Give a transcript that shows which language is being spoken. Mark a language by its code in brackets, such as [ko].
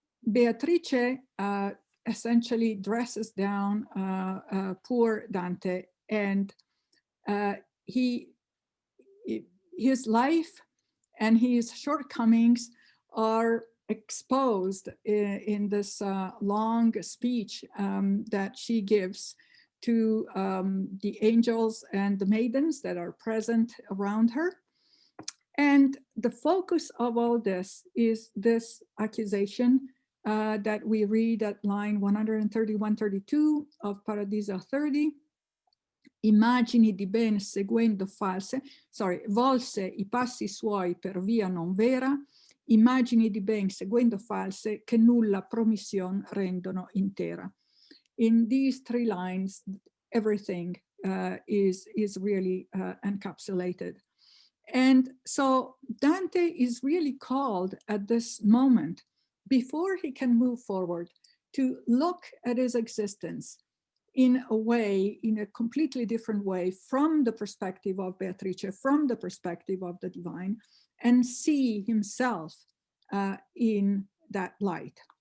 [en] Beatrice essentially dresses down poor Dante, and his life and his shortcomings are exposed in this long speech that she gives to the angels and the maidens that are present around her. And the focus of all this is this accusation that we read at line 131-32 of Paradiso 30. [it] Immagini di ben seguendo false, volse I passi suoi per via non vera, immagini di ben seguendo false che nulla promission rendono intera. [en] In these three lines, everything is really encapsulated. And so Dante is really called at this moment, before he can move forward, to look at his existence in a way, in a completely different way, from the perspective of Beatrice, from the perspective of the divine, and see himself in that light.